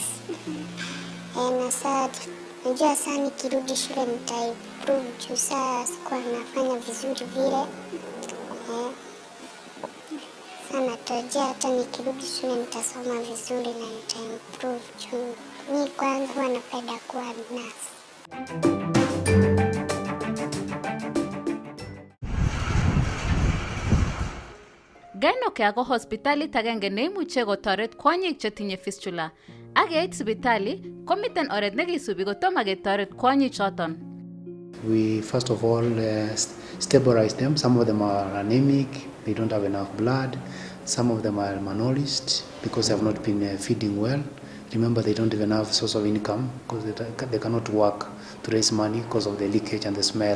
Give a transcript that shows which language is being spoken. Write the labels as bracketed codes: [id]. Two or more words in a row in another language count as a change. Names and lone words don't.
[sw] Na saa najua saa nikirudi shule nitaimprove juu saa sikuwa nafanya vizuri vile. Sana natarajia hata nikirudi shule nitasoma vizuri na nitaimprove juu mimi kwanza huwa napenda kuwa nurse. [kln] Gainoke ako hospitalit agenge neimuche kotoret kwonyik chetinye fistula. Ak yeit sipitali komiten oret nekisubi kotomo ketoret kwonyik choton. [en] We first of all stabilize them. Some of them are anemic, they don't have enough blood. Some of them are malnourished because they have not been feeding well. Remember, they don't even have source of income because they cannot work to raise money because of the leakage and the smell.